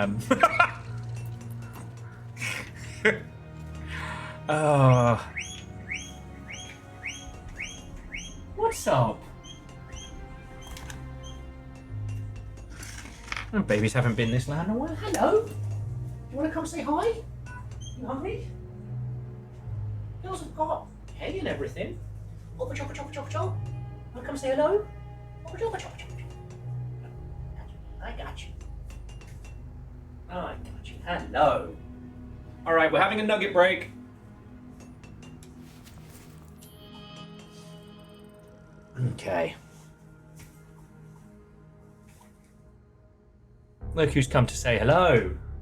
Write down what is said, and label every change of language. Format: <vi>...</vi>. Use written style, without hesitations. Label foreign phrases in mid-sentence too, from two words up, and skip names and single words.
<en>What's up? Oh, babies haven't been this loud in a while. Hello. You want to come say hi? You hungry? Girls have got hay and everything. Choppa choppa choppa choppa chop. Wanna come say hello? Choppa choppa choppa choppa. I got you. I got you. Hello. Alright, we're having a nugget break. Okay. Look who's come to say hello.</en>